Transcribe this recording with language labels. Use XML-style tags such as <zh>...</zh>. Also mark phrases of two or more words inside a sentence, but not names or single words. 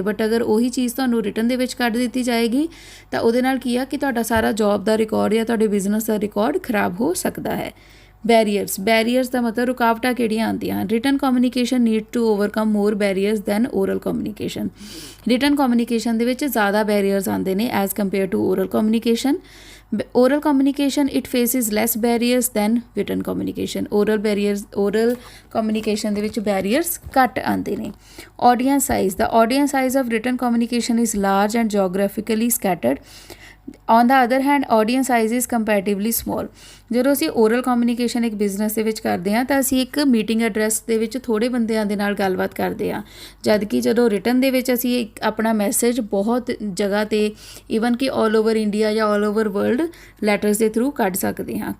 <pa>ਬਟ ਅਗਰ ਉਹੀ ਚੀਜ਼ ਤੁਹਾਨੂੰ ਰਿਟਨ ਦੇ ਵਿੱਚ ਕੱਢ ਦਿੱਤੀ ਜਾਏਗੀ ਤਾਂ ਉਹਦੇ ਨਾਲ ਕੀ ਆ ਕਿ ਤੁਹਾਡਾ ਸਾਰਾ ਜੋਬ ਦਾ ਰਿਕਾਰਡ ਜਾਂ ਤੁਹਾਡੇ ਬਿਜ਼ਨਸ ਦਾ ਰਿਕਾਰਡ ਖਰਾਬ ਹੋ ਸਕਦਾ ਹੈ। ਬੈਰੀਅਰਸ ਦਾ ਮਤਲਬ ਰੁਕਾਵਟਾਂ ਕਿਹੜੀਆਂ ਆਉਂਦੀਆਂ ਹਨ।</pa> <en>written communication need to overcome more barriers than oral communication. written communication</en> <pa>ਦੇ ਵਿੱਚ ਜ਼ਿਆਦਾ ਬੈਰੀਅਰਸ ਆਉਂਦੇ ਨੇ</pa> <en>as compare to oral communication. oral communication it faces less barriers than written communication। oral communication</en> <pa>ਦੇ ਵਿੱਚ barriers ਘੱਟ ਆਉਂਦੇ ਨੇ।</pa> <en>audience size the audience size of written communication is large and geographically scattered। on the other hand audience size is comparatively small।</en> <pa>ਜਦੋਂ ਅਸੀਂ</pa> <en>oral communication</en> <pa>ਇੱਕ ਬਿਜ਼ਨਸ ਦੇ ਵਿੱਚ ਕਰਦੇ ਹਾਂ ਤਾਂ ਅਸੀਂ ਇੱਕ</pa> <en>meeting address</en> <pa>ਦੇ ਵਿੱਚ ਥੋੜ੍ਹੇ ਬੰਦਿਆਂ ਦੇ ਨਾਲ ਗੱਲਬਾਤ ਕਰਦੇ ਹਾਂ, ਜਦ ਕਿ ਜਦੋਂ ਰਿਟਨ ਦੇ ਵਿੱਚ ਅਸੀਂ ਇੱਕ ਆਪਣਾ ਮੈਸੇਜ ਬਹੁਤ ਜਗ੍ਹਾ 'ਤੇ ਈਵਨ ਕਿ</pa> <en>all over India</en> <pa>ਜਾਂ</pa> <en>all over world letters</en> <pa>ਦੇ ਥਰੂ ਕੱਢ ਸਕਦੇ ਹਾਂ।</pa>